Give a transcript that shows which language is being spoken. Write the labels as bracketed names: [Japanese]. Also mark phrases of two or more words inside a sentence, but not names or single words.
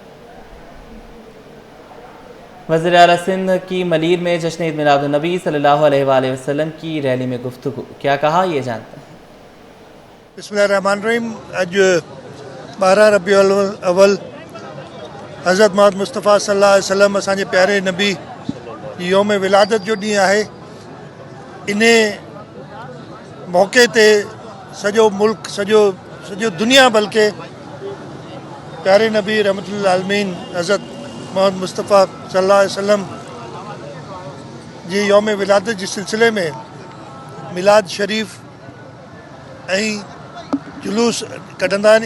[Urdu] وزیر اعلیٰ سندھ کی ملیر میں جشن عید میلاد النبی [Arabic] صلی اللہ علیہ وآلہ وسلم [Urdu] کی ریلی میں گفتگو، کیا کہا یہ جانتے ہیں۔ [Arabic] بسم اللہ الرحمن الرحیم۔ [Sindhi] اج 12 ربیع الاول حضرت محمد مصطفیٰ [Arabic] صلی اللہ علیہ وسلم [Sindhi] اسانجے پیارے نبی یوم ولادت جو ڈींहुं आहे۔ इन मौक़े ते सॼो मुल्क सॼो दुनिया बल्कि प्यारे नबी [Arabic] رحمة للعالمين [Sindhi] हज़रत मोहम्मद मुस्तफ़ा [Arabic] صلى الله عليه وسلم [Sindhi] जी यौम विलादत जे सिलसिले में मिलाद शरीफ़ ऐं जुलूस कढंदा आहिनि।